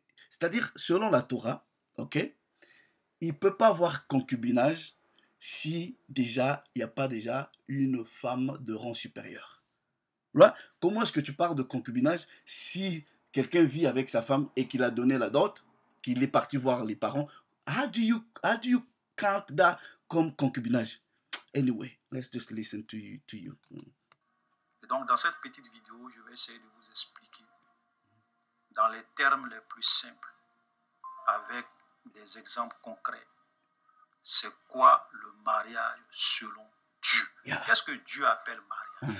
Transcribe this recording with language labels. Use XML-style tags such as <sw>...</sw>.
<fr>C'est-à-dire, selon la Torah, ok, il ne peut pas avoir concubinage si déjà, il n'y a pas déjà une femme de rang supérieur. Là, comment est-ce que tu parles de concubinage si quelqu'un vit avec sa femme et qu'il a donné la dot, qu'il est parti voir les parents?</fr> <en>How do you count that</en> <fr>comme concubinage?</fr> <en>Anyway, let's just listen to you.</en> <fr>Et donc, dans cette petite vidéo, je vais essayer de vous expliquer dans les termes les plus simples, avec des exemples concrets, c'est quoi le mariage selon Dieu.</fr> <en>Yeah.</en> <fr>Qu'est-ce que Dieu appelle mariage?</fr>